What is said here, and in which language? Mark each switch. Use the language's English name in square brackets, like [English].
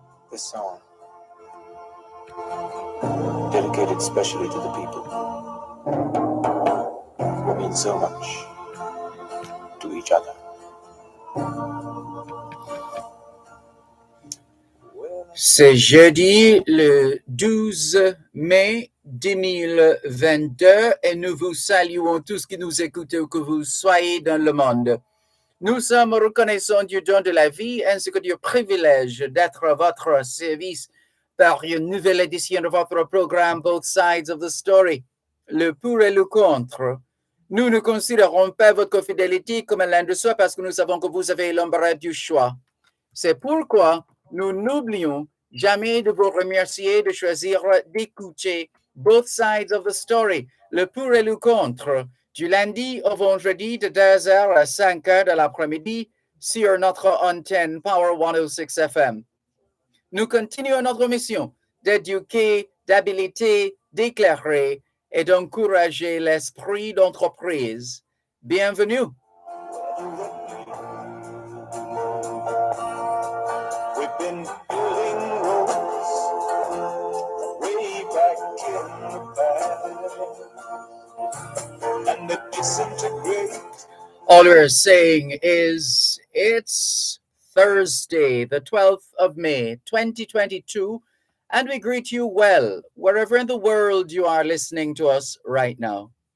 [English] This song, dedicated especially to the people who mean so much to each other. [French] C'est jeudi le 12 mai 2022 et nous vous saluons tous qui nous écoutez où que vous soyez dans le monde. Nous sommes reconnaissants du don de la vie ainsi que du privilège d'être à votre service par une nouvelle édition de votre programme Both Sides of the Story, le pour et le contre. Nous ne considérons pas votre fidélité comme l'un de soi parce que nous savons que vous avez l'embarras du choix. C'est pourquoi nous n'oublions jamais de vous remercier de choisir d'écouter Both Sides of the Story, le pour et le contre, du lundi au vendredi de 2h à 5h de l'après-midi sur notre antenne Power 106 FM. Nous continuons notre mission d'éduquer, d'habiliter, d'éclairer et d'encourager l'esprit d'entreprise. Bienvenue. [English] We've been building roads way back in the past, and they disintegrate. All we're saying is it's Thursday, the 12th of May, 2022, and we greet you well, wherever in the world you are listening to us right now.